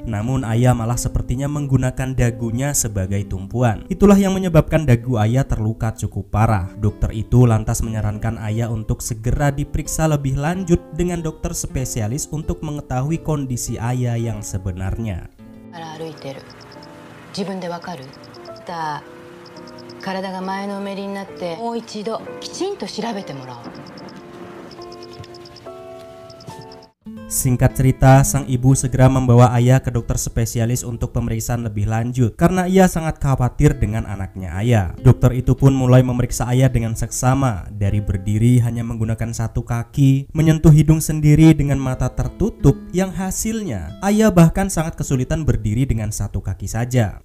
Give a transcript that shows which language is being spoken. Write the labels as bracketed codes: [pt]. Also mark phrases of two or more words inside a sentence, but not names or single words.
[id] Namun ayah malah sepertinya menggunakan dagunya sebagai tumpuan. Itulah yang menyebabkan dagu ayah terluka cukup parah. Dokter itu lantas menyarankan ayah untuk segera diperiksa lebih lanjut dengan dokter spesialis untuk mengetahui kondisi ayah yang sebenarnya. [ja] 歩いてる自分でわかるだ体が前のめりになってもう一度きちんと調べてもらおう [id] Singkat cerita, sang ibu segera membawa ayah ke dokter spesialis untuk pemeriksaan lebih lanjut karena ia sangat khawatir dengan anaknya ayah. Dokter itu pun mulai memeriksa ayah dengan seksama, dari berdiri hanya menggunakan satu kaki, menyentuh hidung sendiri dengan mata tertutup, yang hasilnya ayah bahkan sangat kesulitan berdiri dengan satu kaki saja.